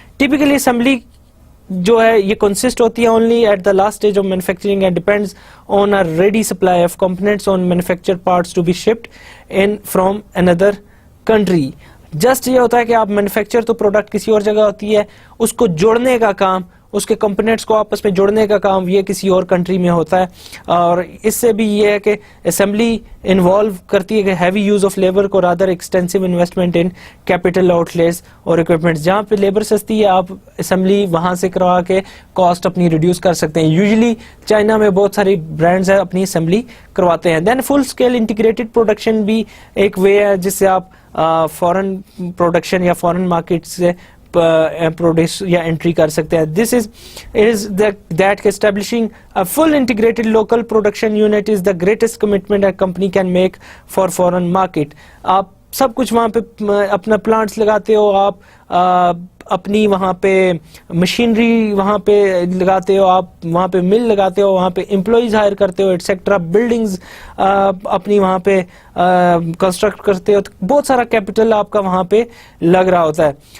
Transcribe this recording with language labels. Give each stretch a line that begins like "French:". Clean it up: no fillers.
English: Typically assembly
Urdu: جو ہے یہ
English: consist ہوتی ہے only at the last stage of manufacturing and depends on a ready supply of components on manufactured parts to be shipped in from another country.
Urdu: Just یہ ہوتا ہے کہ آپ مینوفیکچر تو پروڈکٹ کسی اور جگہ ہوتی ہے, اس کو جوڑنے کا کام اس کے کمپوننٹس کو آپس میں جوڑنے کا کام یہ کسی اور کنٹری میں ہوتا ہے. اور اس سے بھی یہ ہے کہ اسمبلی انوالو کرتی ہے کہ ہیوی یوز آف لیبر کو rather extensive investment in capital out lease اور اکوپمنٹس. جہاں پہ لیبر سستی ہے آپ اسمبلی وہاں سے کروا کے کاسٹ اپنی ریڈیوس کر سکتے ہیں. یوزلی چائنا میں بہت ساری برانڈز ہیں اپنی اسمبلی کرواتے ہیں. دین فل اسکیل انٹیگریٹڈ پروڈکشن بھی ایک وے ہے جس سے آپ فورن پروڈکشن یا فورن مارکیٹ سے پروڈیوس یا انٹری کر سکتے ہیں. دس از دیٹ کہ
English: Establishing a full integrated local production unit is the greatest commitment a company can make for foreign market.
Urdu: آپ سب کچھ وہاں پہ اپنا پلانٹس لگاتے ہو, آپ اپنی وہاں پہ مشینری وہاں پہ لگاتے ہو, آپ وہاں پہ مل لگاتے ہو, وہاں پہ امپلائیز ہائر کرتے ہو ایٹسیکٹرا, بلڈنگز اپنی وہاں پہ کنسٹرکٹ کرتے ہو, تو بہت سارا کیپٹل آپ کا وہاں پہ لگ رہا ہوتا ہے.